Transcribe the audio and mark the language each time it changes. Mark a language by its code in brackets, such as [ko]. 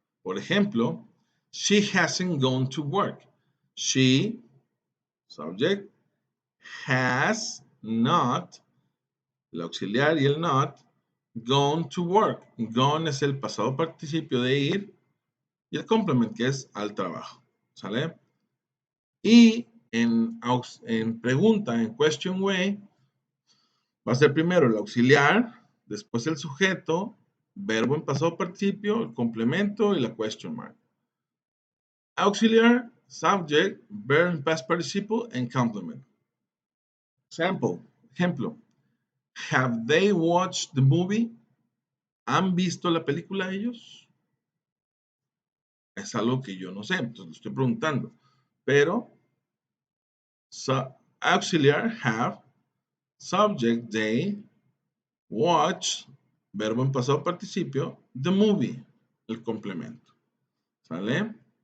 [en] Por ejemplo, she hasn't gone to work. She, subject, has not, el auxiliar y el not, gone to work. [es] Gone es el pasado participio de ir y el complement que es al trabajo. ¿Sale? Y en pregunta, en question way, va a ser primero el auxiliar, después el sujeto, verbo en pasado participio, el complemento y la question mark. [en] Auxiliar, subject, verb in past participle, and complement. Ejemplo. Have they watched the movie? [es] ¿Han visto la película ellos? Es algo que yo no sé, entonces lo estoy preguntando. Pero, auxiliar, have, subject, they, watch, verbo en pasado participio, the movie, el complemento. ¿Sale?